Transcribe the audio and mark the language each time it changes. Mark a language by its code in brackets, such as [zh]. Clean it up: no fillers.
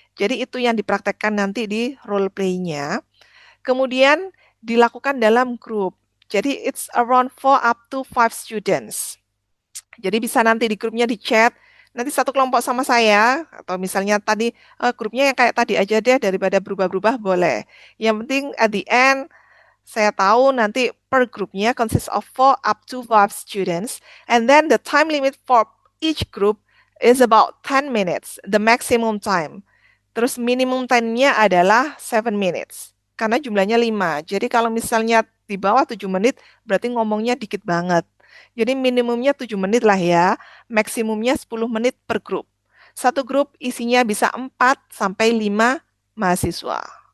[id] Jadi itu yang dipraktekkan nanti di role play-nya. Kemudian dilakukan dalam grup. Jadi [en] it's around 4 up to 5 students. [id] Jadi bisa nanti di grupnya di chat, nanti satu kelompok sama saya, atau misalnya tadi grupnya yang kayak tadi aja deh, daripada berubah-berubah boleh. Yang penting [en] at the end, [id] saya tahu nanti per grupnya [en] consists of 4 up to 5 students, and then the time limit for each group is about 10 minutes, the maximum time. [id] Terus minimum time-nya adalah [en] 7 minutes, [id] karena jumlahnya 5. Jadi kalau misalnya di bawah 7 menit, berarti ngomongnya dikit banget. Jadi minimumnya 7 menit lah ya, maksimumnya 10 menit per grup. Satu grup isinya bisa 4 sampai 5 mahasiswa.